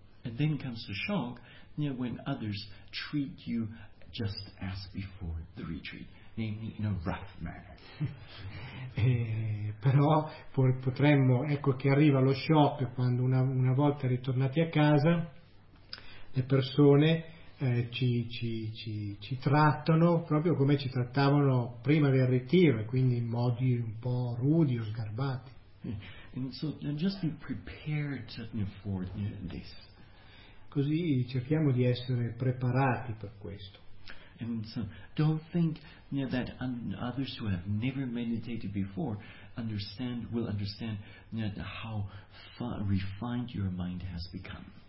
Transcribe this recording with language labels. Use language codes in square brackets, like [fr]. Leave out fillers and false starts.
[en] And then comes the shock when others treat you just as before the retreat, namely in a rough manner. [it] Però che arriva lo shock quando una volta ritornati a casa le persone ci trattano proprio come ci trattavano prima del ritiro, e quindi in modi un po' rudi o sgarbati. [en] And so, just be prepared for this. [it] Così cerchiamo di essere preparati per questo. [en] And so, don't think that others who have never meditated before will understand how refined your mind has become.